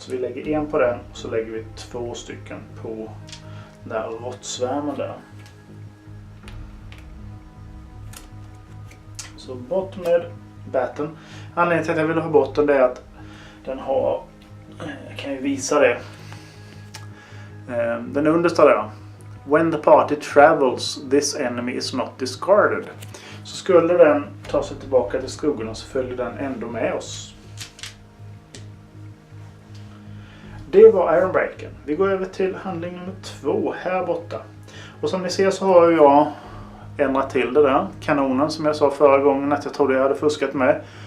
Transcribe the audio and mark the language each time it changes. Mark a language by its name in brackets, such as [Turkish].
[Swedish] Så vi lägger 1 på den och så lägger vi 2 stycken på den där råttsvärmen där. Så bort med batten. Anledningen till att jag vill ha bort den är att den har, jag kan ju visa det. Den understa där. [English] When the party travels, this enemy is not discarded. [Swedish] Så skulle den ta sig tillbaka till skuggorna så följer den ändå med oss. Det var Ironbreaker. Vi går över till handling nummer 2 här borta. Och som ni ser så har jag ändrat till det där. Kanonen som jag sa förra gången att jag trodde jag hade fuskat med.